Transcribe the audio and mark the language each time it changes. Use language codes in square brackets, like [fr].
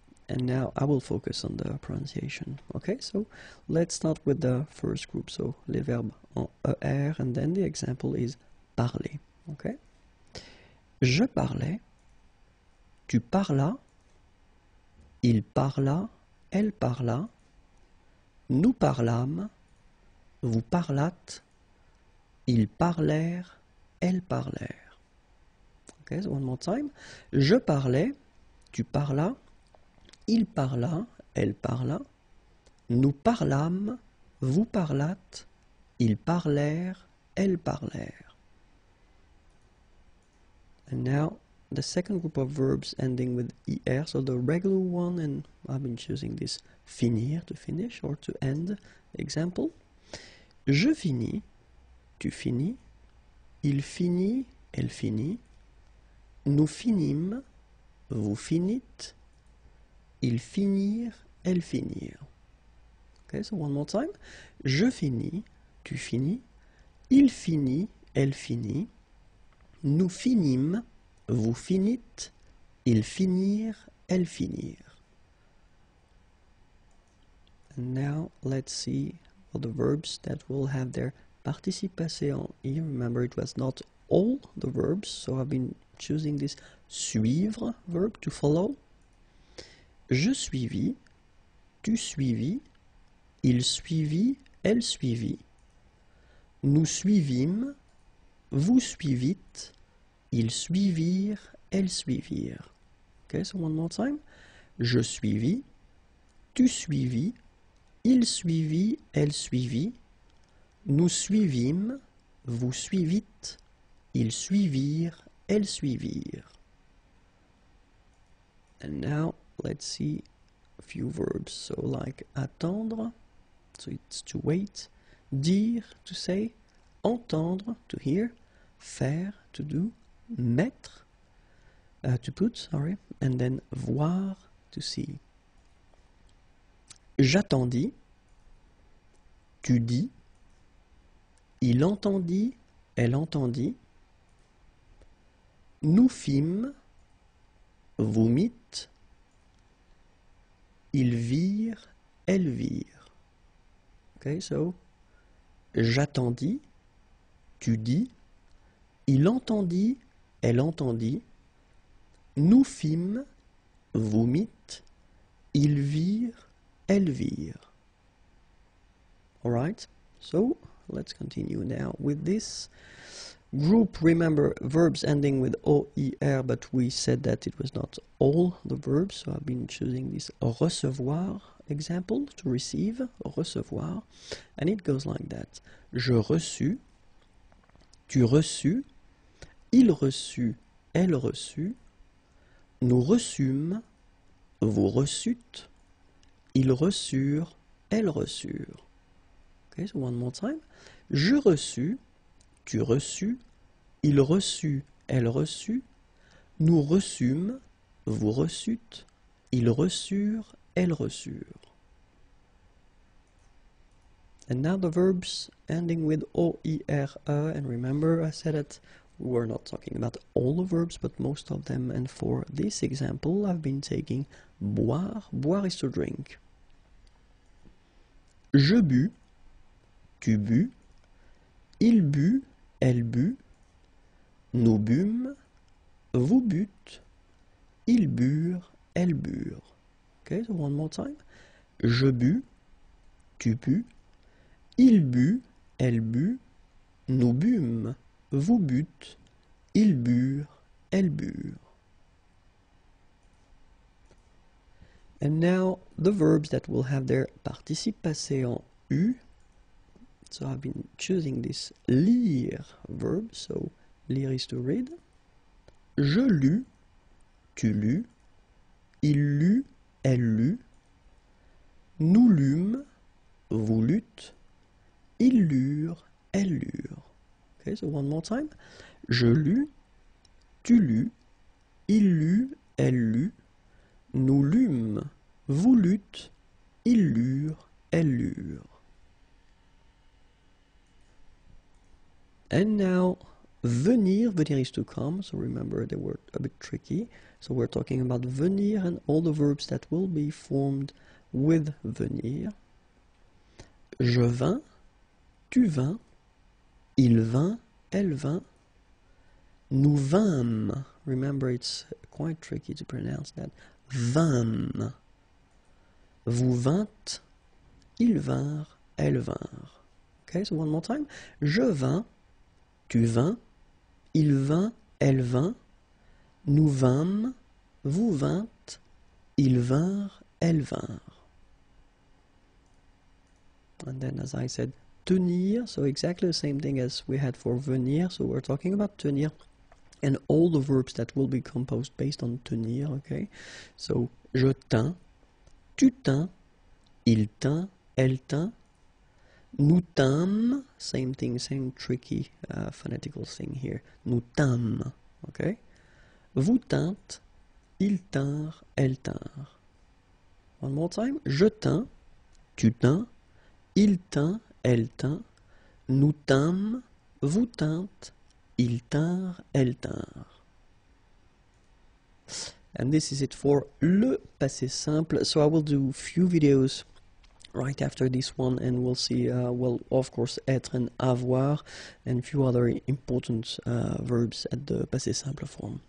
[en] And now I will focus on the pronunciation. Okay, so let's start with the first group. So [fr] les verbes en ER, [en] and then the example is parler. [fr] Okay, je parlais, tu parlas, il parla, elle parla, nous parlâmes, vous parlâtes, ils parlèrent, elles parlèrent. [en] Okay, so one more time. [fr] Je parlais, tu parlas, il parla, elle parla, nous parlâmes, vous parlâtes, ils parlèrent, elles parlèrent. [en] And now the second group of verbs ending with er, so the regular one, and I've been choosing this finir, to finish or to end. [fr] Example: je finis, tu finis, il finit, elle finit, nous finîmes, vous finîtes, ils finirent, elles finirent. [en] Okay, so one more time. [fr] Je finis, tu finis, il finit, elle finit, nous finîmes, vous finîtes, ils finirent, elles finirent. [en] And now let's see all the verbs that will have their participe passé en I. Remember, it was not all the verbs, so I've been choosing this suivre verb to follow. [fr] Je suivis, tu suivis, il suivit, elle suivit, nous suivîmes, vous suivîtes, ils suivirent, elles suivirent. [en] Okay, so one more time. [fr] Je suivis, tu suivis, il suivit, elle suivit, nous suivîmes, vous suivîtes, ils suivirent, elles suivirent. [en] And now let's see a few verbs. So like attendre, so it's to wait, dire, to say, entendre, to hear, faire, to do, mettre, to put, sorry, and then voir, to see. [fr] J'attendis, tu dis, il entendit, elle entendit, nous fîmes, vous mîtes, ils virent, elles virent. Okay, so j'attendis, tu dis, il entendit, elle entendit, nous fîmes, vous mîtes, ils virent, elles virent. [en] Alright, so let's continue now with this group. Remember, verbs ending with OER, but we said that it was not all the verbs, so I've been choosing this recevoir example, to receive, recevoir, and it goes like that. [fr] Je reçus, tu reçus, il reçut, elle reçut, nous reçûmes, vous reçûtes, ils reçurent, elles reçurent. [en] Okay, so one more time. [fr] Je reçus, tu reçus, il reçut, elle reçut, nous reçûmes, vous reçûtes, ils reçurent, elles reçurent. [en] And now the verbs ending with OERE, and remember I said that we were not talking about all the verbs, but most of them, and for this example I've been taking boire. Boire is to drink. [fr] Je bus, tu bus, il but, elle but, nous bûmes, vous bûtes, ils burent, elles burent. [en] Okay, so one more time. [fr] Je bus, tu bus, il but, elle but, nous bûmes, vous bûtes, ils burent, elles burent. [en] And now the verbs that will have their participe passé en U. So I've been choosing this lire verb, so lire is to read. [fr] Je lus, tu lus, il lut, elle lut, nous lûmes, vous lûtes, ils lurent, elles lurent. [en] Okay, so one more time. [fr] Je lus, tu lus, il lut, elle lut, nous lûmes, vous lûtes, ils lurent, elles lurent. [en] And now, venir, venir is to come, so remember they were a bit tricky. So we're talking about venir and all the verbs that will be formed with venir. [fr] Je vins, tu vins, il vint, elle vint, nous vîmes. [en] Remember, it's quite tricky to pronounce that. [fr] Vîmes. Vous vîntes, ils vinrent, elles vinrent. [en] Okay, so one more time. [fr] Je vins, tu vins, il vint, elle vint, nous vîmes, vous vîntes, ils vinrent, elles vinrent. [en] And then, as I said, tenir, so exactly the same thing as we had for venir, so we're talking about tenir, and all the verbs that will be composed based on tenir, okay? [fr] So, je tins, tu tins, il tint, elle tint, nous tîmes, [en] same thing, same tricky phonetical thing here, [fr] nous tîmes, okay? Vous tîntes, ils tinrent, elles tinrent. [en] One more time, [fr] je tins, tu tins, il tint, elle tint, nous tîmes, vous tîntes, ils tinrent, elles tinrent. [en] And this is it for le passé simple. So I will do few videos right after this one, and we'll see, well, of course, être and avoir, and a few other important verbs at the passé simple form.